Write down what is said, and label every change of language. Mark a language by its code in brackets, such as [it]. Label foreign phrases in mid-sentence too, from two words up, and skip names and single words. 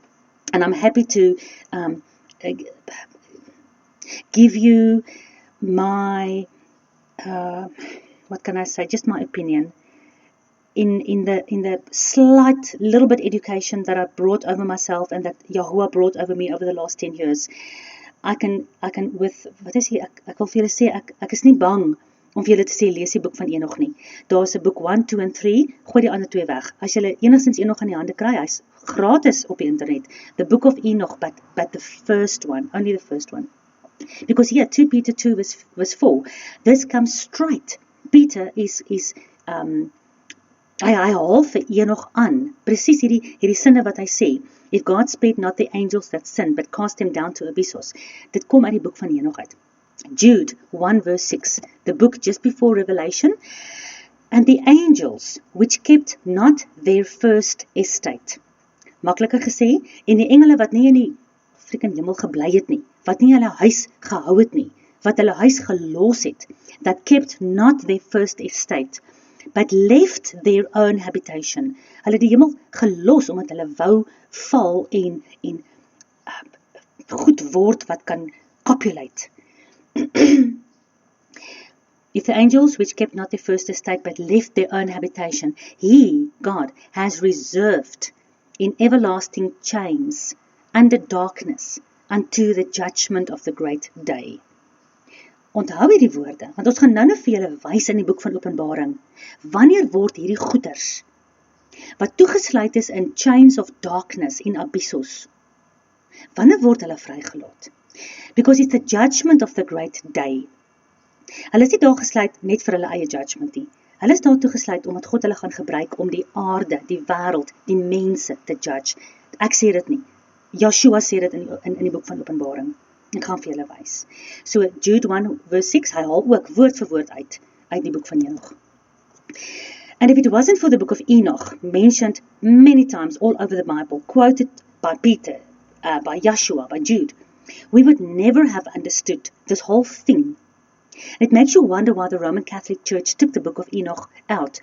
[en] And I'm happy to give you my, what can I say, just my opinion. In the slight little bit education that I brought over myself and that Yahuwah brought over me over the last 10 years, I can with, [af] wat is hier, ek wil vir julle sê, ek is nie bang om vir julle te sê, lees die boek van Enoch nie. Daar is 'n boek 1, 2 en 3, gooi die ander 2 weg. As julle enigstens Enoch in die hande kry, hy's gratis op die internet. [en] The book of Enoch, but the first one, only the first one. Because here, 2 Peter 2 verse 4, this comes straight. [af] Peter is hy haal vir Enoch aan, presies hierdie sinne wat hy sê, [en] if God spared not the angels that sinned, but cast them down to abyssos. [af] Dit kom uit die boek van Enoch uit. [en] Jude 1 verse 6, the book just before Revelation, and the angels which kept not their first estate. [af] Makliker gesê, en die engele wat nie in die freaking hemel gebly het nie, wat nie hulle huis gehou het nie, wat hulle huis gelos het, [en] that kept not their first estate, but left their own habitation. [af] Hulle die hemel gelos, omdat hulle wou val en goed word wat kan copulate. [en] If the angels which kept not their first estate, but left their own habitation, he, God, has reserved in everlasting chains under darkness unto the judgment of the great day. [af] Onthou hierdie woorde, want ons gaan nou vir julle wys in die boek van Openbaring. Wanneer word hierdie goeders, wat toegesluit is in [en] chains of darkness, [af] in abyssos, wanneer word hulle vrygelaat? [en] Because it's the judgment of the great day. [af] Hulle is nie daar gesluit net vir hulle eie judgment nie. Hulle is daartoe gesluit omdat God hulle gaan gebruik om die aarde, die wêreld, die mense te judge. Ek sê dit nie. Joshua sê dit in die boek van Openbaring. Ek gaan vir julle wys. So Jude 1 verse 6, hy haal ook woord vir woord uit die boek van Enoch. [en] And if it wasn't for the book of Enoch, mentioned many times all over the Bible, quoted by Peter, by Joshua, by Jude, we would never have understood this whole thing. It makes you wonder why the Roman Catholic Church took the book of Enoch out.